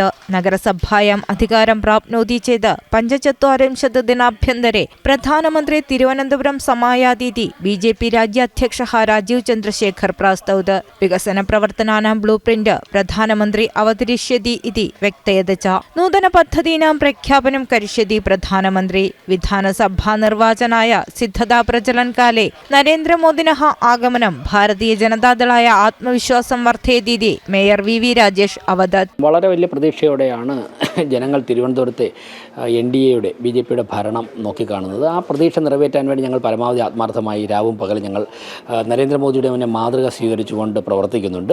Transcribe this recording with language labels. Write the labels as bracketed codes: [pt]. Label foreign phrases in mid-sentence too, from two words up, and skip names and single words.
[sa] नगरसभायाम् अधिकारं प्राप्नोति चेत् 45 दिनाभ्यन्तरे प्रधानमन्त्री तिरुवनन्तपुरं समायातीति BJP राज्याध्यक्षः राजीव चन्द्रशेखर प्रास्तौत्। विकसनप्रवर्तनानां ब्लूप्रिण्ट् प्रधानमन्त्री अवतरिष्यति इति व्यक्तयत् च। नूतनपद्धतीनां प्रख्यापनं करिष्यति प्रधानमन्त्री। विधानसभानिर्वाचनाय सिद्धता प्रचलनकाले नरेन्द्रमोदिनः आगमनं भारतीय जनतादलाय आत्मविश्वासं वर्धयतीति मेयर् VV राजेशः अवदत्. [ml] വളരെ വലിയ പ്രതീക്ഷയോടെയാണ് ജനങ്ങൾ തിരുവനന്തപുരത്തെ NDAയുടെ BJPയുടെ ഭരണം നോക്കിക്കാണുന്നത്. ആ പ്രതീക്ഷ നിറവേറ്റാൻ വേണ്ടി ഞങ്ങൾ പരമാവധി ആത്മാർത്ഥമായി രാവും പകലും ഞങ്ങൾ നരേന്ദ്രമോദിയുടെ മുന്നേ മാതൃക സ്വീകരിച്ചുകൊണ്ട് പ്രവർത്തിക്കുന്നുണ്ട്.